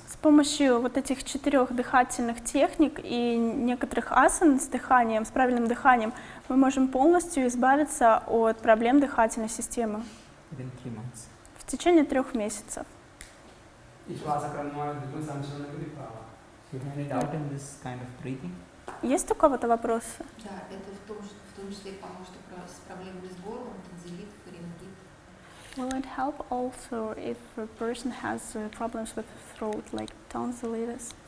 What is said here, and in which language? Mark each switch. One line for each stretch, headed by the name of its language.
Russian: С помощью вот этих 4 дыхательных техник и некоторых асан с дыханием, с правильным дыханием, мы можем полностью избавиться от проблем дыхательной системы
English: Within 3 months.
Russian: в течение 3 месяцев.
Malayalam: ഈ ശ്വാസക്രമമായി എന്തെങ്കിലും സംശയമുണ്ടെങ്കിൽ ഇപ്പോൾ
English: You have any doubt in this kind of breathing?
Russian: Есть у кого-то вопросы? Да, это в том числе поможет с проблемами с горлом, танзелит, фарингит.
English: Will it help also if a person has problems with throat, like tonsillitis?